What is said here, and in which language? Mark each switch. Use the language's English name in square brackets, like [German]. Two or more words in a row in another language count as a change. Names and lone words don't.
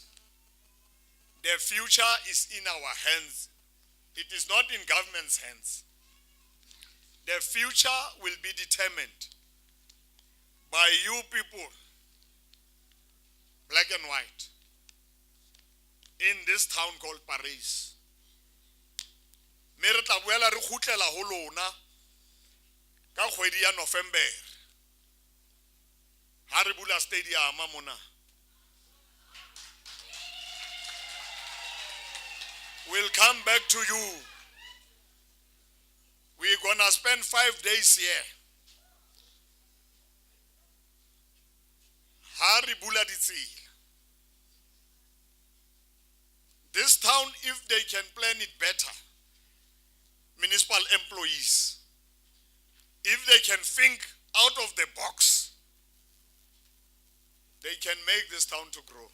[English] The future is in our hands. It is not in government's hands. The future will be determined by you people, black and white, in this town called Paris. [Southern Sotho] Mme re tla boela re khutlela ho lona ka kgwedi ya November. Ha re bula stadium mona. [English] We'll come back to you. We're gonna spend 5 days here. [Southern Sotho] ha re bula ditsela. [English] This town, if they can plan it better, municipal employees, if they can think out of the box, they can make this town to grow.